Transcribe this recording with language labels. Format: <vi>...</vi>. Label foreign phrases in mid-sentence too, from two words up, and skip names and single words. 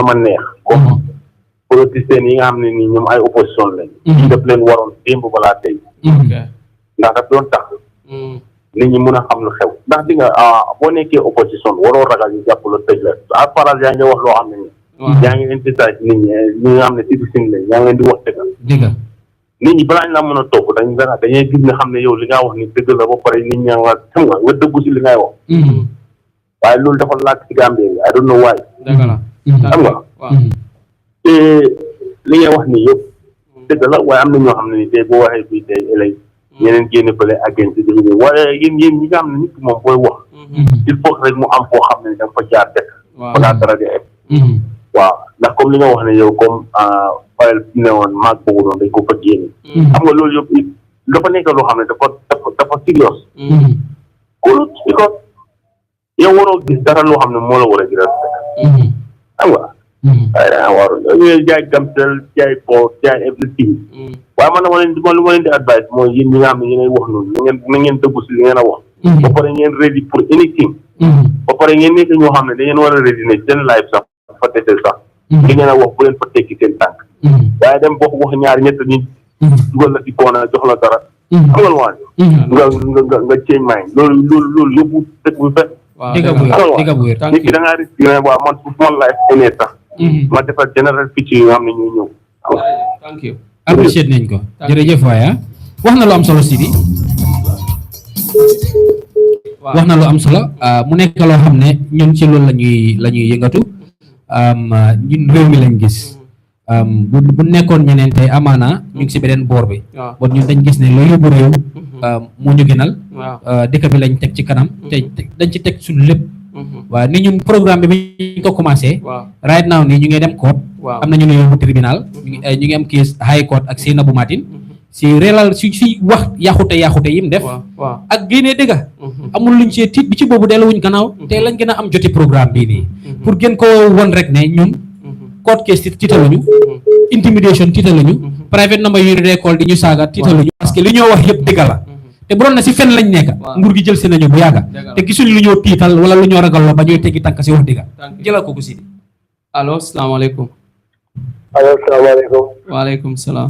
<wo>ma neex</wo> <fr>comme politiciens</fr> <wo>yi nga xam ne nii ñoom ay opposition lañ def leen waroon démb balaa tey ndax daf doon tax nit ñi mën a xam lu xew ndax di nga boo nekkee opposition waroo ragal ñu jàpp la tëj la à paral yaa ngi wax loo xam ne ni yaa ngi intisage nit ñi nga xam ne citizen lañ yaa ngi leen di wax dëgg nit ñi balaa ñu la mën a topp dañuy gis ne xam ne yow li nga wax ni dëgg la ba pare nit ñaa nga xam nga dëggu si li ngay wax waaye loolu dafa laaj ci Gambie bi</wo> <en>I don't know why</en> <wo>xam nga te li ngay wax nii yëpp dëgg la waaye am na ñoo xam ne ni tey boo waxee fii tey ëllëg ñeneen génne fële agent di liggéey waaye yéen ñi nga xam ne nit ki moom booy wax</wo> <fr>il faut</fr> <wo>rek mu am koo xam ne da nga fa jaar dëkk balaa dara di egg waaw ndax comme li nga wax ne yow comme fayal ne woon maag boobu noonu dañ ko fa génne xam nga loolu yëpp dafa nekk loo xam ne dafa serious kulut because yow waroo gis dara loo xam ne moo la war a gis xam nga waaw ñooy jaay Gamcell jaay port jaay everything waaye man lu ma leen di advice mooy yéen ñi nga xam ne yéenay wax noonu na ngeen dëggu si li ngeen a wax ba pare ngeen ready pour anything ba pare ngeen nekk ñoo xam ne da ngeen war a ready ne seen life sax fa desel sax li ngeen a wax bu leen fa tekki seen tànk waaye dem bokk wax ñaari ñett nit dugal la si koona jox la dara xam nga waan nga</wo> <en>change mind</en> <wo>loolu yóbbu dëkk bu fet nit ki da ngaa risque ne waaw man su ma life enee sax ma defar</wo> <en>general picc</en> <wo>yi nga xam ne ñuy ñëw</wo> <en>thank you</en> <wo>appreciate nañ ko jërëjëf waaya wax na lu am solo Sidi wax na lu am solo mu nekk loo xam ne ñun ci loolu la ñuy yëngatu ñun réew mi lañ gis bu nekkoon ñeneen tey amaana ñu ngi si beneen boor bi bon ñun dañ gis ne loolu yóbbu réew moo ñu gënal dëkk bi lañ teg ci kanam te dañ ci teg suñu lépp waaw ni ñun programme bi ñu ko commencé</wo> <en>right now</en> <wo>nii ñu ngi dem court am na ñu ne yóbbu tribunal ñu ngi am case</wo> <en>high court</en> <wo>ak Sainabou Martin si réelal si wax yaxute yim def ak génnee dëgga amul luñ see tiit bi ci boobu delluwuñ gannaaw te lañ gën a am joti programme bii nii pour gën ko won rek ne ñun</wo> <en>court case</en> <wo>tiitaluñu intimidation tiitaluñu</wo> <en>private number</en> <wo>yu recall di ñu saaga tiitaluñu</wo> <fr>parce que</fr> <wo>li ñoo wax yëpp dëgga la te bu doon ne si fen lañ nekk nguur gi jël si nañu bu yàgga te gisuñ lu ñoo tiital wala lu ñoo ragal la ba ñooy teggi tànk si wax dëgga jëlal ko Sidi allo salaamaaleykum allo salaamaaleykum waaleykum salaam</wo>